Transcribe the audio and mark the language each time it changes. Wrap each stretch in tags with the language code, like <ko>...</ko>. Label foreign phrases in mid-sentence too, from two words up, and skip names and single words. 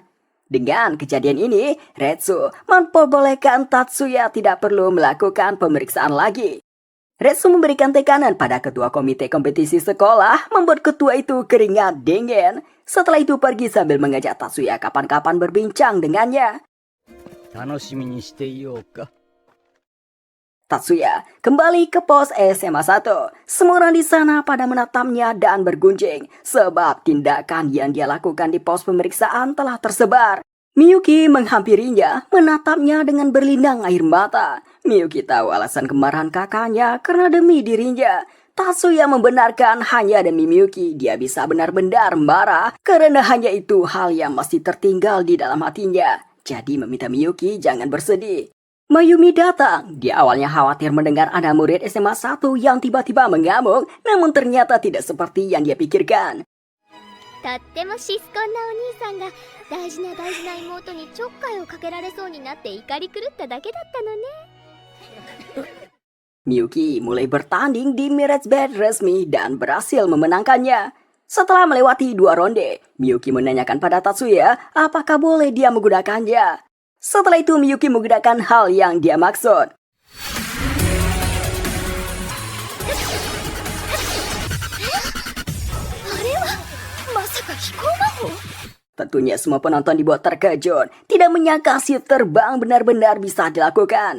<id>Dengan kejadian ini, Retsu memperbolehkan Tatsuya tidak perlu melakukan pemeriksaan lagi. Retsu memberikan tekanan pada ketua komite kompetisi sekolah, membuat ketua itu keringat dingin. Setelah itu pergi sambil mengajak Tatsuya kapan-kapan berbincang dengannya.</id> <ja>楽しみにしていようか。</ja> <id>Tatsuya kembali ke pos SMA 1. Semua orang di sana pada menatapnya dan bergunjing sebab tindakan yang dia lakukan di pos pemeriksaan telah tersebar. Miyuki menghampirinya, menatapnya dengan berlinang air mata. Miyuki tahu alasan kemarahan kakaknya karena demi dirinya. Tatsuya membenarkan hanya demi Miyuki dia bisa benar-benar marah karena hanya itu hal yang masih tertinggal di dalam hatinya. Jadi meminta Miyuki jangan bersedih. Mayumi datang. Dia awalnya khawatir mendengar ada murid SMA 1 yang tiba-tiba mengamuk, namun ternyata tidak seperti yang dia pikirkan.</id> <ja>とってもシスコンなお兄さんが大事な妹にちょっかいをかけられそうになって怒り狂っただけだったのね。</ja> <id>Miyuki mulai bertanding di Mirage Band resmi dan berhasil memenangkannya. Setelah melewati 2 ronde, Miyuki menanyakan pada Tatsuya apakah boleh dia menggunakannya. Setelah itu Miyuki menggunakan hal yang dia maksud. Tentunya semua penonton dibuat terkejut, tidak menyangka shift terbang benar-benar bisa dilakukan.</id>